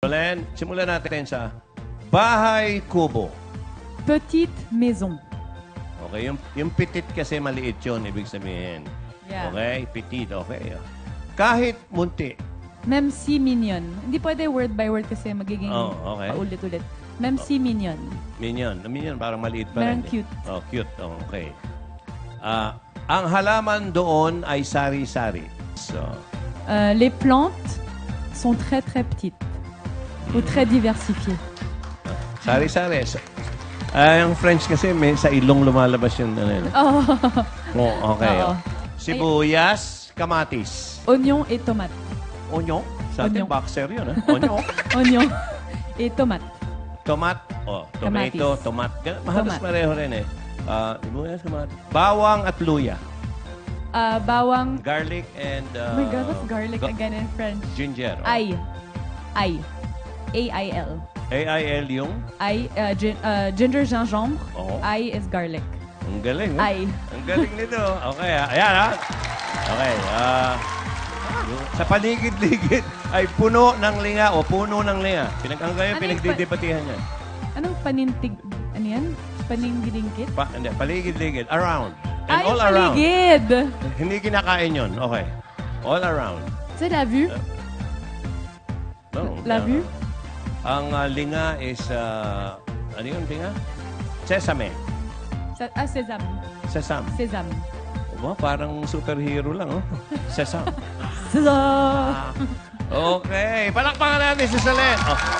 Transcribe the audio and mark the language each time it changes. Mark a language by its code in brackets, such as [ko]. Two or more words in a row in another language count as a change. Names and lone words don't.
[tl] Solen, simulan natin sa bahay kubo. [fr] Petite maison. [tl] Okay, yung petit kasi maliit yun, ibig sabihin. [en] Yeah. [tl] Okay, petit, okay. Kahit munti. [fr] Même si mignon. [tl] Hindi pwede [en] word by word [tl] kasi magiging okay. paulit-ulit. [fr] Même si mignon. [tl] Minion, parang maliit pa Parang rin. cute. [en] Oh, cute. Oh, okay. [tl] Ang halaman doon ay sari-sari. So, [fr] Les plantes sont très très petites. Ou très diversifiées. [tl] sari-sari. Yung French kasi may sa ilong lumalabas yung ano. Oh. Oh, okay. Oo. Sibuyas, kamatis. [fr] Oignon et tomate. [tl] Onyo? Sa atin, Onyo. boxer yun. Onyo. [fr] Oignon et tomate. [tl] Tomat. Oh, tomato, Kamatis. tomat. Mahalos Tomat. pareho rin eh. Sibuyas, kamatis. Bawang at luya. Bawang. [en] Garlic and... Oh my God, what's garlic again in French? Ginger. Oh. [fr] Ail. A-I-L. [tl] A-I-L yung? [en] Ginger, gingembre. [tl] Oo. [en] I is garlic. [tl] Ang galing. Ay. Ang galing nito. Okay, ayan ha. Okay. Sa paligid-ligid ay puno ng linga o puno ng linga. Hanggang Ano yung pinagdidebatihan yan. Anong panintig? Ano yan? Paningilingkit? Hindi, paligid-ligid. [en] Around. And [tl] Ay, [en] all around. [tl] paligid! Hindi kinakain yun. [en] Okay. All around. [fr] C'est la vue? [en] No, [fr] La vue? [tl] Ang linga is, ano yung linga? [en] Sesame. Sesame. Sesame. Sesame. [tl] Aba, parang superhero lang, oh. [en] Sesame. Sesame! Okay. [tl] Palakpakan natin si Solen.